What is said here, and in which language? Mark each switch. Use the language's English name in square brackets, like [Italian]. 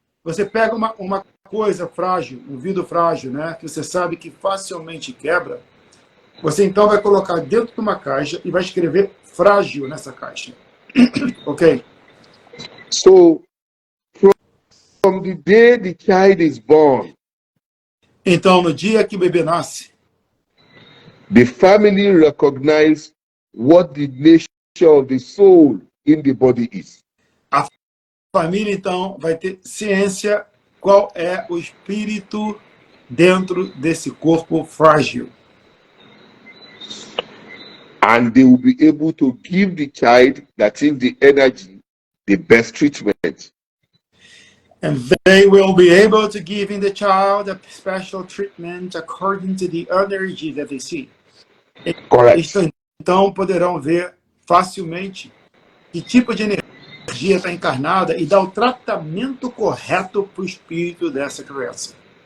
[Portuguese] Você pega uma coisa frágil, um vidro frágil, né, que você sabe que facilmente quebra, você então vai colocar dentro de uma caixa e vai escrever frágil nessa caixa. Ok? [English] So, from the day the child is born, [Portuguese] então, no dia que o bebê nasce, [English] the family recognize what the nature of the soul in the body is. [Portuguese] A família, então, vai ter ciência qual é o espírito dentro desse corpo frágil. [English] And they will be able to give the child, that is the energy, the best treatment. And they will be able to give in the child a special treatment according to the energy that they see. Correct. [Portuguese] Então poderão ver facilmente que tipo de energia está encarnada e dar o tratamento correto para o espírito dessa criança.